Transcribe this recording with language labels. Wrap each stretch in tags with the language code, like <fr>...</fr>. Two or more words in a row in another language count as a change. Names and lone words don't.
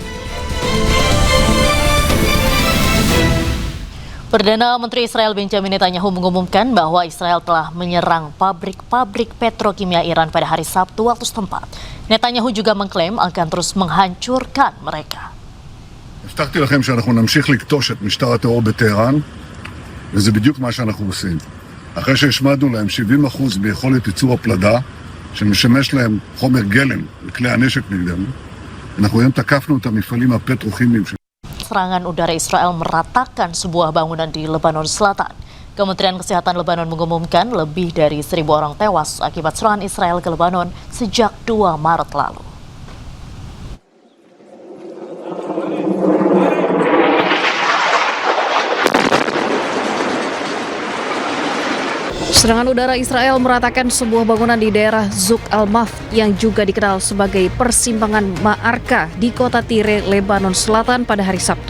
<id>Perdana Menteri Israel Benjamin Netanyahu mengumumkan bahwa Israel telah menyerang pabrik-pabrik petrokimia Iran pada hari Sabtu waktu setempat. Netanyahu juga mengklaim akan terus menghancurkan mereka.</id> <he>הבטחתי לכם שאנחנו נמשיך לכתוש את משטר הטרור בטהרן, וזה בדיוק מה שאנחנו עושים. אחרי שהשמדנו להם 70% ביכולת ייצור הפלדה, שמשמש להם חומר גלם לכלי הנשק נגדנו, אנחנו היום תקפנו את המפעלים הפטרוכימיים.</he> <id>Serangan udara Israel meratakan sebuah bangunan di Lebanon Selatan. Kementerian Kesehatan Lebanon mengumumkan lebih dari 1.000 orang tewas akibat serangan Israel ke Lebanon sejak 2 Maret lalu. Serangan udara Israel meratakan sebuah bangunan di daerah Zuk al-Maf yang juga dikenal sebagai persimpangan Ma'arka di kota Tire, Lebanon Selatan pada hari Sabtu.</id>